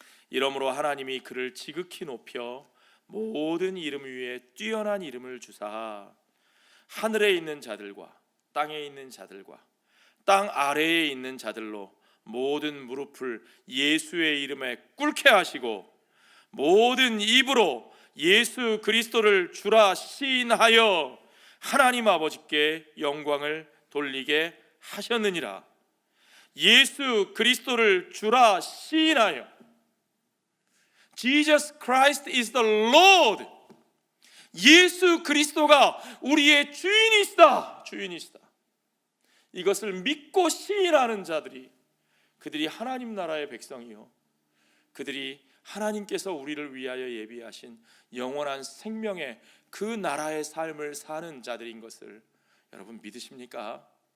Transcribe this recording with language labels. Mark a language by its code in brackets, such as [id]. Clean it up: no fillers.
[ko] 이러므로 하나님이 그를 지극히 높여 모든 이름 위에 뛰어난 이름을 주사 하늘에 있는 자들과 땅에 있는 자들과 땅 아래에 있는 자들로 모든 무릎을 예수의 이름에 꿇게 하시고 모든 입으로 예수 그리스도를 주라 시인하여 하나님 아버지께 영광을 돌리게 하셨느니라. 예수 그리스도를 주라 시인하여, [en] Jesus Christ is the Lord. [ko] 예수 그리스도가 우리의 주인이시다. 주인이시다. 이것을 믿고 시인하는 자들이, 그들이 하나님 나라의 백성이요, 그들이 하나님께서 우리를 위하여 예비하신 영원한 생명의 그 나라의 삶을 사는 자들인 것을 여러분 믿으십니까?